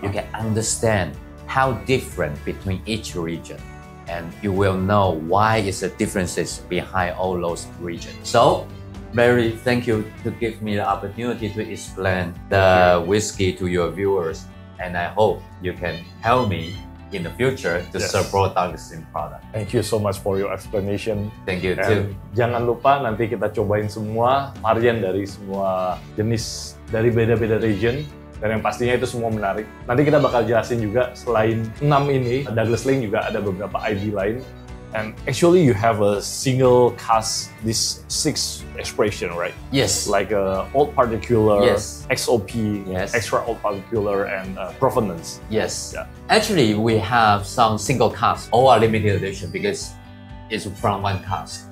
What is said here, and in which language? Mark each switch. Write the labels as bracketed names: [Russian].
[English] You can understand how different between each region, and you will know why is the differences behind all those regions. So, Barry, thank you to give me the opportunity to explain the whiskey to your viewers, and I hope you can help me in the future to support Douglas product. Thank you so much for your explanation. Thank you too. [Indonesian] And jangan lupa nanti kita cobain semua varian dari semua jenis dari beda-beda region. Dan yang pastinya itu semua menarik. Nanti kita bakal jelasin juga selain 6 ini, Douglas Lane juga ada beberapa ID lain. [English] And actually you have a single cask, this 6 expression, right? Yes. Like old particular, Yes. XOP, Yes. extra old particular, and provenance. Yes. Yeah. Actually, we have some single cask, all are limited edition because it's from one cask.